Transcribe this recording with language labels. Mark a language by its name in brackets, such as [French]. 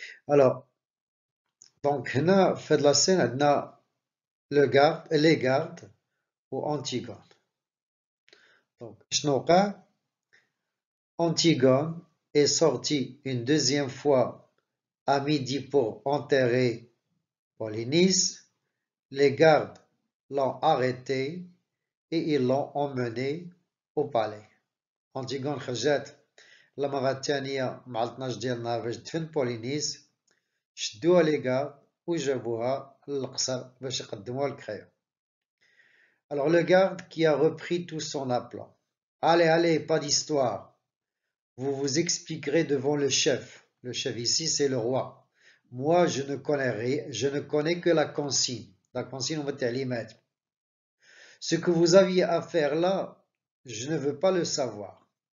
[Arabic] الوغ دونك هنا في هاد لاسين عندنا لي غارد و أنتيغون. دونك شنو وقع؟ [French] Antigone est sortie une deuxième fois à midi pour enterrer Polynice. Les gardes l'ont arrêté et ils l'ont emmené au palais. [Arabic] Antigone خرجت المرة الثانية مع 12 ديال النهار باش تدفن بولينيس، شدوها لي غارد وجابوها للقصر باش يقدموها للكريون. [French] Alors le garde qui a repris tout son aplomb. Allez, pas d'histoire. Vous vous expliquerez devant le chef. Le chef ici, c'est le roi. Moi, je ne connais rien, je ne connais que la consigne. La consigne, on va تعليمات. Ce que vous aviez à faire là, je ne veux pas le savoir.